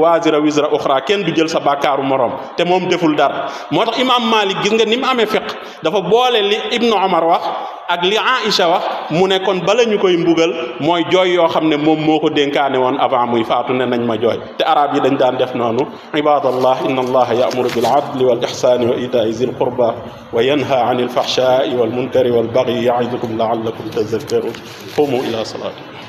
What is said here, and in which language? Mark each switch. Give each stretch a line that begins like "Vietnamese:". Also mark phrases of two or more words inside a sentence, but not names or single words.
Arabic: وازرة وزر أخرى
Wolof: kenn du jël sa bàkkaaru moroom te moom deful dara moo tax imaam Malik gis nga ni mu amee fiq dafa boole li Ibnu Omar wax ak li Aïcha wax mu ne kon bala ñu koy mbugal mooy jooy yoo xam ne moom moo ko dénkaane woon avant muy faatu ne nañ ma jooy te arab yi dañ daan def noonu
Arabic: عباد الله إن الله يأمر بالعدل والإحسان وإيتاء ذي القربى وينهى عن الفحشاء والمنكر والبغي يعظكم لعلكم تذكرون قوموا إلى الصلاة